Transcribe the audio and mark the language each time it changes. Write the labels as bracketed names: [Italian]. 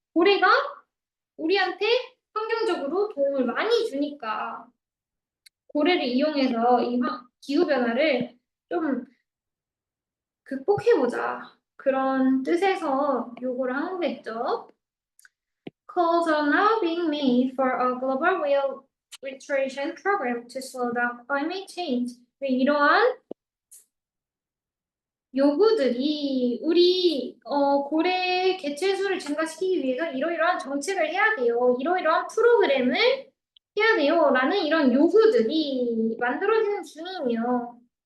[Korean] 고래가 우리한테 환경적으로 도움을 많이 주니까 고래를 이용해서 이 기후변화를 좀 극복해보자. 그런 뜻에서 요구를 한 거겠죠. [English] Calls are now being made for a global whale restoration program to slow down climate change. [Korean] 이러한 요구들이 우리 고래 개체수를 증가시키기 위해서 이러이러한 정책을 해야 돼요. 이러이러한 프로그램을 해야 돼요. 라는 이런 요구들이 만들어지는 중이에요.